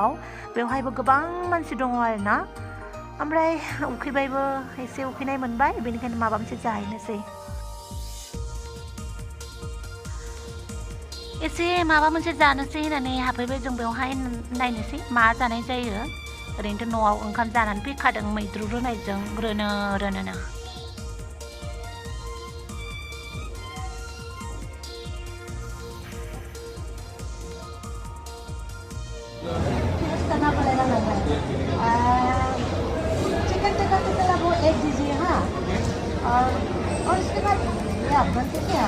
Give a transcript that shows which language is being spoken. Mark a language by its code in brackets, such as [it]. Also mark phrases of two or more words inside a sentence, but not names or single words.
[brx] बेवहायबो गोबां मानसि दङ आरोना। ओमफ्राय उखैबायबो, एसे उखैनाय मोनबाय, बेनिखायनो माबा मोनसे जाहैनोसै। एसे माबा मोनसे जानोसै होननानै हाबफैबाय जों बेवहाय, नायनोसै मा जानाय जायो। ओरैनोथ' न'आव ओंखाम जानानै फैखादों मैद्रु रुनायजों रोनो। [hi] चिकन टिक्का मसाला वो 1 दीजिए। हाँ, और उसके बाद ये अफगान कैसे हैं आप?